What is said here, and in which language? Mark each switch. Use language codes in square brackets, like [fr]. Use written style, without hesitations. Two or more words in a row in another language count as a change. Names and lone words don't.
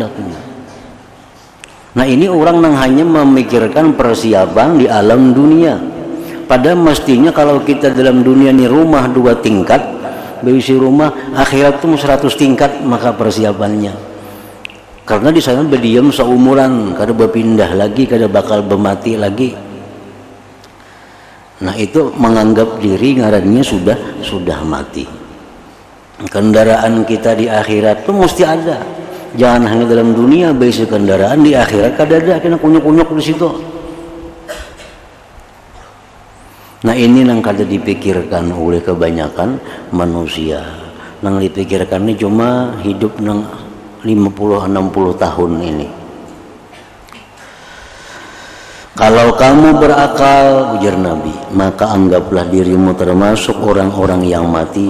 [id] Nah, ini orang yang hanya memikirkan persiapan di alam dunia. Padahal mestinya kalau kita dalam dunia ini rumah 2 tingkat, berisi rumah, akhirat itu 100 tingkat maka persiapannya. Karena di sana berdiam seumuran, [bjn] kada berpindah lagi, kada bakal bermati lagi. Nah, itu menganggap diri ngarannya sudah mati. [id] Kendaraan kita di akhirat itu mesti ada. Jangan hanya dalam dunia besi kendaraan, di akhirat kada ada, [bjn] kena kunyuk-kunyuk di situ. [id] Nah, ini yang kada dipikirkan oleh kebanyakan manusia. Yang dipikirkan ini cuma hidup nang 50-60 tahun ini. Kalau kamu berakal, ujar Nabi, maka anggaplah dirimu termasuk orang-orang yang mati.